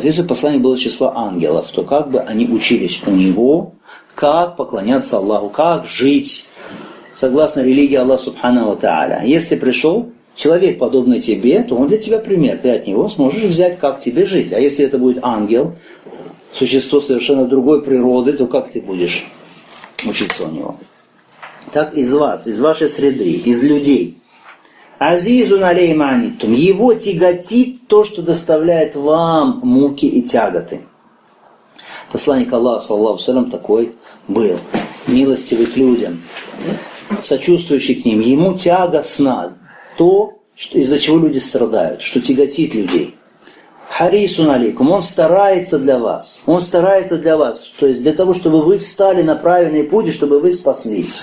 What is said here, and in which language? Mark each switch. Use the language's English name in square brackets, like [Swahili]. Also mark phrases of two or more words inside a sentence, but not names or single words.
[Russian] Если посланник был из числа ангелов, то как бы они учились у него, как поклоняться Аллаху, как жить согласно религии Аллаха [Arabic] سبحانه وتعالى. [Russian] Если пришел человек, подобный тебе, то он для тебя пример. Ты от него сможешь взять, как тебе жить. А если это будет ангел, существо совершенно другой природы, то как ты будешь учиться у него? Так из вас, из вашей среды, из людей. [Arabic] عزيز عليه ما عنتم. [Russian] Его тяготит то, что доставляет вам муки и тяготы. Посланник Аллаха, [Arabic] صلى الله عليه وسلم, [Russian] такой был. Милостивый к людям, сочувствующий к ним. Ему тягостно то, из-за чего люди страдают, что тяготит людей. [Arabic] حريص عليكم. [Russian] Он старается для вас. Он старается для вас. То есть для того, чтобы вы встали на правильный путь и чтобы вы спаслись.